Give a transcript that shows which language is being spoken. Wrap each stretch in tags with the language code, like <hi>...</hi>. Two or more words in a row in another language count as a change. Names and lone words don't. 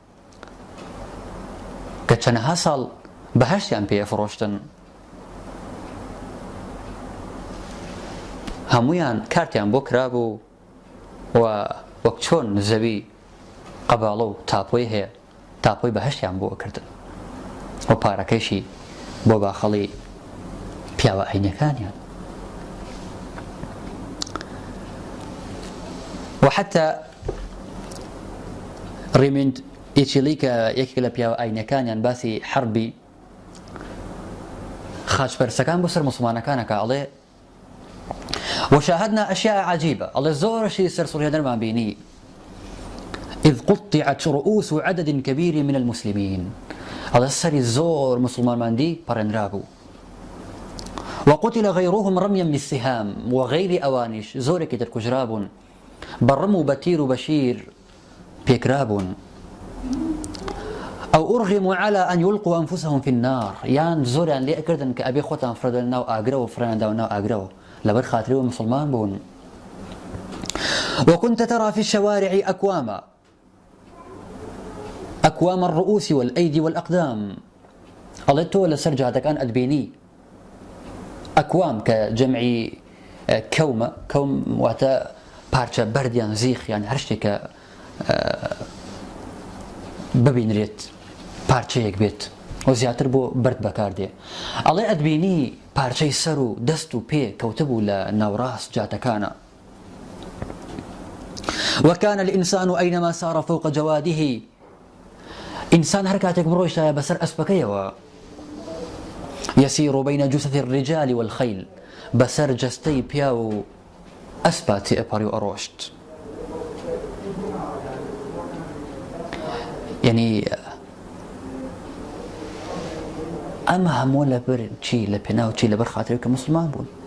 <ckb>کە چەندەها ساڵ بەهەشتیان پێفڕۆشتن، هەمویان کارتیان بۆ کرابوو و وەک چۆن زەوی قەباڵە و تاپۆی هەیە تاپۆی بەهەشتیان بۆ کردن و پارەکەیشی بۆ باخەڵی پیاوە عینەکانیان. وحتى ريموند ئیچیلیکە یەکێک لە پیاوە ئاینەکانیان باسی حربی خاچپەرسەکان بۆ سەر موسڵمانەکانەکە ئەڵێ</ckb> <ar>وشاهدنا أشياء عجيبة</ar> <ckb>ئەڵێ زۆرشی سەرسوڕهێنەرمان بینی</ckb> <ar>إذ قطعت رؤوس عدد كبير من المسلمين</ar> <ckb>ئەڵێ سەری زۆر مسلمانماندی پەڕێنرا بوو</ckb> <ar>وقتل غيرهم رميا بالسهام</ar> <ckb>وغير أوانش زۆرێکی تر کوژرا بوون بەڕم و بەتیر و بەشیر پێکرا بوون</ckb> <ar>أو أرغموا على أن يلقوا أنفسهم في النار</ar> <ckb>يان زۆریان لێ ئەکردن کە ئەبێ خۆتان فرەدەن ناو ئاگرەوە فرەنەداوە ناو ئاگرەوە لەبەر خاترەوە مسلمان بوون.</ckb> <ar>وكنت ترى في الشوارع أكوام الرؤوس والأيدي والأقدام</ar> <ckb>ئەڵێ تۆ لەسەر جادەکان ئەدبینی ئەکوام کە جەمعی کەومە کەوم واتە پارچە بەردیان زیخیان هەر شتێکە ببینرێت پارچەیەک بێت و زیاتر بۆ بەرد بەکاردێ ئەڵێ ئەدبینی پارچەی سەر و دەست و پێ کەوتبوو لە ناوڕاست جاتەکانە.</ckb> <ar>وكان الإنسان أينما سار فوق جواده</ar> <ckb>إنسان هەر کاتێک بڕۆیشتایە بەسەر ئەسپەکەیەوە</ckb> <ar>يسير بين جثث الرجال والخيل</ar> <ckb>بەسەر جەستەی پیا و ئەسپاتی ئەپەڕی و ئەڕۆشت. يعني ئەمە هەموو لەبەر چی لە پێناو چی لەبەر خاترێک کە مسلمان بوون.</ckb>